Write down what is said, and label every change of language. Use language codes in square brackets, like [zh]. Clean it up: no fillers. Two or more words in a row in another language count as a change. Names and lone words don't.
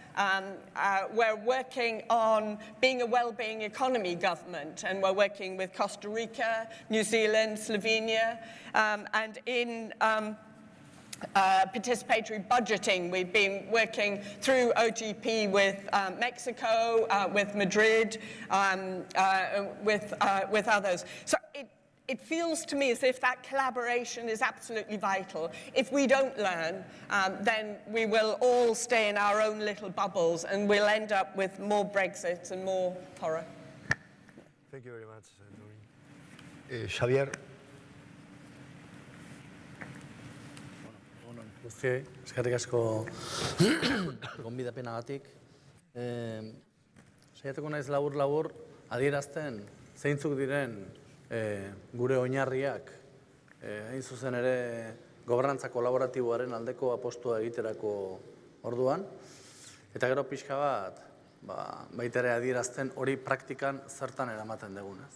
[en] We're working on being a well-being economy government, and we're working with Costa Rica, New Zealand, Slovenia, and in participatory budgeting, we've been working through OGP with Mexico, with Madrid, with others. So it feels to me as if that collaboration is absolutely vital. If we don't learn, then we will all stay in our own little bubbles, and we'll end up with more Brexit and more horror. Thank you very much, Noreen. Xavier. [eu] Guztioi, eskerrik asko gonbidapenagatik. Saiatuko naiz labur adierazten zeintzuk diren gure oinarriak, hain zuzen ere gobernantza kolaboratiboaren aldeko apostua egiterako orduan, eta gero pixka bat, baita ere adierazten hori praktikan zertan eramaten dugunez.